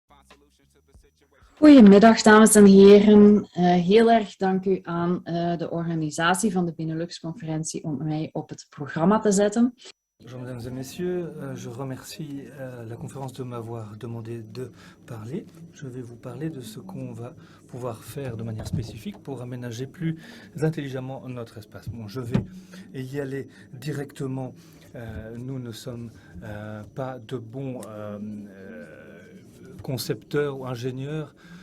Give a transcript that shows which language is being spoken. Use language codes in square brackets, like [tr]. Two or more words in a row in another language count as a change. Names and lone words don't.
[nl] Goedemiddag, dames en heren. Heel erg dank u aan de organisatie van de Benelux-conferentie om mij op het programma te zetten. [fr] Bonjour mesdames et messieurs, je remercie la conférence de m'avoir demandé de parler. Je vais vous parler de ce qu'on va pouvoir faire de manière spécifique pour aménager plus intelligemment notre espace. Bon, je vais y aller directement. Nous ne sommes pas de bons concepteurs ou ingénieurs.